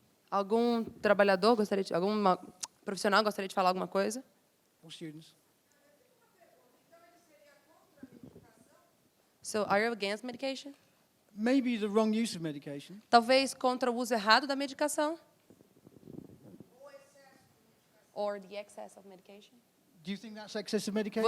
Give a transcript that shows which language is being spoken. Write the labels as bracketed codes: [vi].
[pt] Algum trabalhador gostaria de, algum profissional gostaria de falar alguma coisa? [en] Or students? So, are you against medication? Maybe the wrong use of medication. [pt] Talvez contra o uso errado da medicação? [en] Or the excess of medication? Do you think that's excessive medication?